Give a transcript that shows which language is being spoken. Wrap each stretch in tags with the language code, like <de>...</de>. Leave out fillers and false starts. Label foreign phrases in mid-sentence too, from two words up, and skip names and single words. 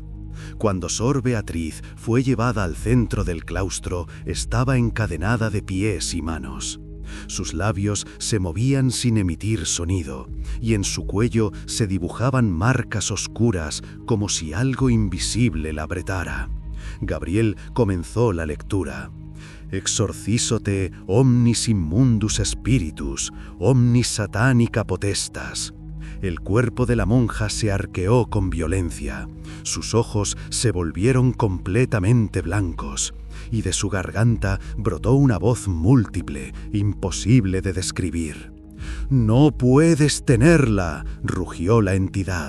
<es>Cuando Sor Beatriz fue llevada al centro del claustro, estaba encadenada de pies y manos. Sus labios se movían sin emitir sonido, y en su cuello se dibujaban marcas oscuras como si algo invisible la apretara. Gabriel comenzó la lectura.</es> <la>«Exorcízote omnis immundus spiritus, omnis satanica potestas».</la> <es>El cuerpo de la monja se arqueó con violencia. Sus ojos se volvieron completamente blancos, y de su garganta brotó una voz múltiple, imposible de describir. «No puedes tenerla», rugió la entidad.</es>